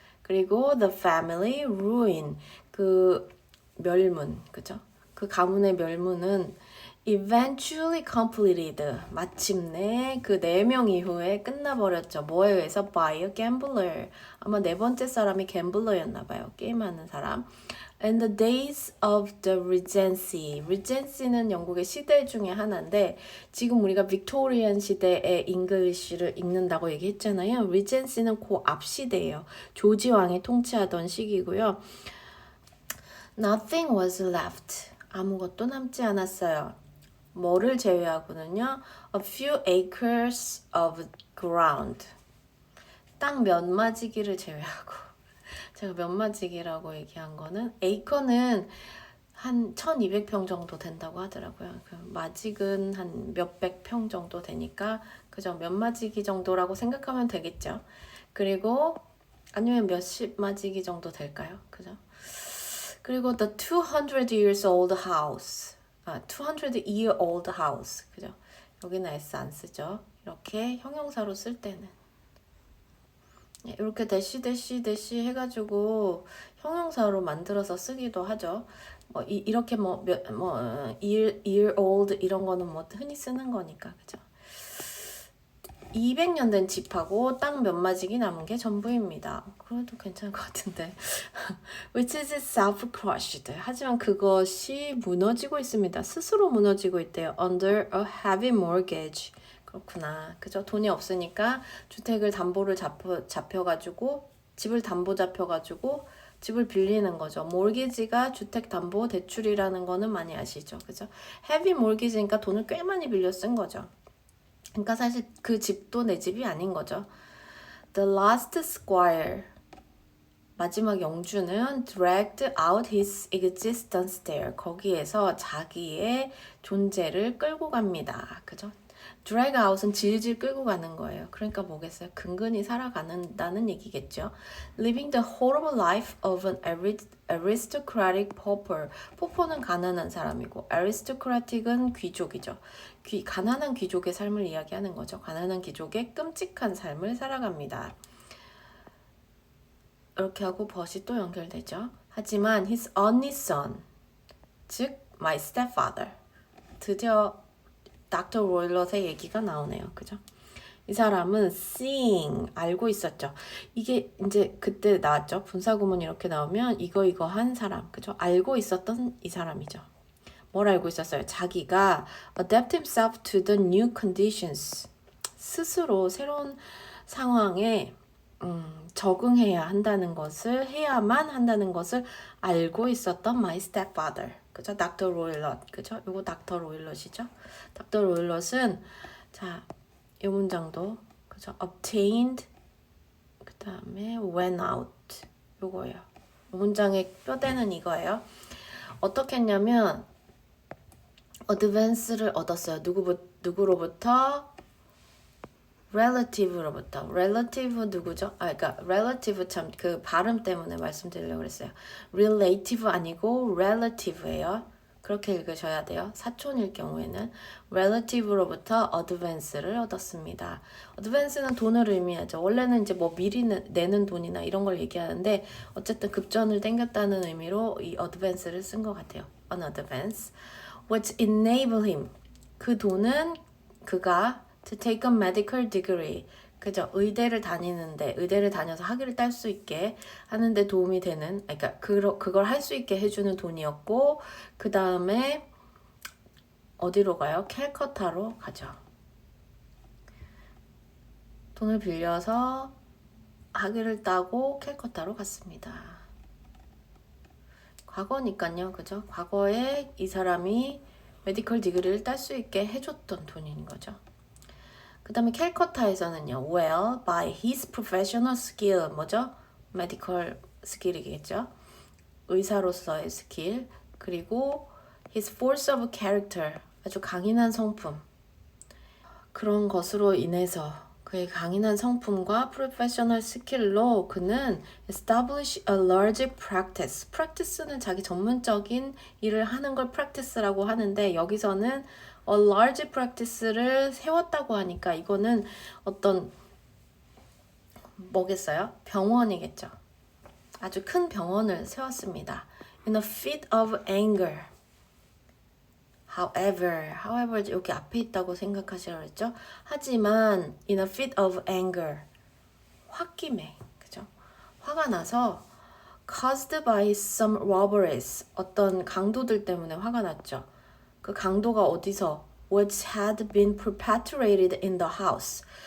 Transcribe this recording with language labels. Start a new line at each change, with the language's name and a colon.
Korean: 그리고
English: the family ruin,
Korean: 그 멸문, 그죠? 그 가문의 멸문은
English: eventually completed,
Korean: 마침내 그 4명 이후에 끝나버렸죠. 뭐에 의해서?
English: by a gambler.
Korean: 아마 4번째 사람이 갬블러였나 봐요. 게임하는 사람.
English: And the days of the Regency.
Korean: Regency는 영국의 시대 중에 하나인데 지금 우리가 빅토리안 시대의 잉글리시를 읽는다고 얘기했잖아요. Regency는 그 앞 시대예요. 조지 왕이 통치하던 시기고요.
English: Nothing was left.
Korean: 아무것도 남지 않았어요. 뭐를 제외하고는요.
English: A few acres of ground.
Korean: 땅 몇 마지기를 제외하고. 제가 몇 마지기라고 얘기한 거는 에이커는 한 1200평 정도 된다고 하더라고요. 그 마직은 한 몇백 평 정도 되니까 그죠? 몇 마지기 정도라고 생각하면 되겠죠. 그리고 아니면 몇십 마지기 정도 될까요? 그죠? 그리고
English: the 200 years old house. 200 year old house.
Korean: 그죠? 여기는 S 안 쓰죠. 이렇게 형용사로 쓸 때는 이렇게 대시 해가지고 형용사로 만들어서 쓰기도 하죠. 이렇게 year old 이런 거는 뭐 흔히 쓰는 거니까 그죠. 200년 된 집하고 땅 몇 마지기 남은 게 전부입니다. 그래도 괜찮을 것 같은데.
English: Which is self-crushed.
Korean: 하지만 그것이 무너지고 있습니다. 스스로 무너지고 있대요.
English: Under a heavy mortgage.
Korean: 그렇구나. 그죠? 돈이 없으니까 주택을 담보를 잡혀가지고 집을 담보 잡혀가지고 집을 빌리는 거죠. mortgage가 주택담보대출이라는 거는 많이 아시죠? 그죠? heavy mortgage니까 돈을 꽤 많이 빌려 쓴 거죠. 그러니까 사실 그 집도 내 집이 아닌 거죠.
English: The last squire
Korean: 마지막 영주는
English: dragged out his existence there.
Korean: 거기에서 자기의 존재를 끌고 갑니다. 그죠? drag out은 질질 끌고 가는 거예요. 그러니까 뭐겠어요? 근근히 살아가는다는 얘기겠죠.
English: living the horrible life of an aristocratic pauper.
Korean: pauper는 가난한 사람이고 aristocratic은 귀족이죠. 가난한 귀족의 삶을 이야기하는 거죠. 가난한 귀족의 끔찍한 삶을 살아갑니다. 이렇게 하고 벗이 또 연결되죠. 하지만
English: his only son,
Korean: 즉
English: my stepfather.
Korean: 드디어 닥터 로일럿의 얘기가 나오네요. 그죠? 이 사람은 seeing, 알고 있었죠. 이게 이제 그때 나왔죠. 분사구문 이렇게 나오면 이거 한 사람. 그죠? 알고 있었던 이 사람이죠. 뭘 알고 있었어요? 자기가
English: adapt himself to the new conditions.
Korean: 스스로 새로운 상황에 적응해야 한다는 것을, 해야만 한다는 것을 알고 있었던
English: my stepfather.
Korean: 그죠? 닥터 로일럿. 그죠? 요거 닥터 로일럿이죠? 닥터 로일럿은, 자, 이 문장도, 그죠?
English: obtained,
Korean: 그 다음에
English: went out.
Korean: 요거예요. 이 문장의 뼈대는 이거예요. 어떻게 했냐면, advance를 얻었어요. 누구로부터? relative로부터. relative 누구죠? 그러니까 relative 참 그 발음 때문에 말씀드리려고 그랬어요. relative 아니고 relative예요. 그렇게 읽으셔야 돼요. 사촌일 경우에는 relative로부터 advance를 얻었습니다. advance는 돈을 의미하죠. 원래는 이제 뭐 미리 내는 돈이나 이런 걸 얘기하는데 어쨌든 급전을 땡겼다는 의미로 이 advance를 쓴 것 같아요.
English: an advance. which enable him.
Korean: 그 돈은 그가
English: to take a medical degree.
Korean: 그죠? 의대를 다녀서 학위를 딸 수 있게 하는데 도움이 되는, 그러니까 그걸 할 수 있게 해주는 돈이었고, 그 다음에 어디로 가요? 캘커타로 가죠. 돈을 빌려서 학위를 따고 캘커타로 갔습니다. 과거니까요, 그죠? 과거에 이 사람이 메디컬 디그리를 딸 수 있게 해줬던 돈인 거죠. 그 다음에 캘커타에서는요,
English: well, by his professional skill,
Korean: 뭐죠? medical skill이겠죠? 의사로서의 스킬, 그리고
English: his force of character,
Korean: 아주 강인한 성품. 그런 것으로 인해서 그의 강인한 성품과 프로페셔널 스킬로 그는
English: establish a large practice.
Korean: practice는 자기 전문적인 일을 하는 걸 practice라고 하는데 여기서는 a large practice를 세웠다고 하니까 이거는 어떤 뭐겠어요? 병원이겠죠. 아주 큰 병원을 세웠습니다.
English: In a fit of anger.
Korean: However 여기 앞에 있다고 생각하시라고 했죠. 하지만
English: in a fit of anger.
Korean: 홧김에, 그죠? 화가 나서
English: caused by some robberies.
Korean: 어떤 강도들 때문에 화가 났죠. 그 강도가 어디서
English: which had been perpetrated in the house.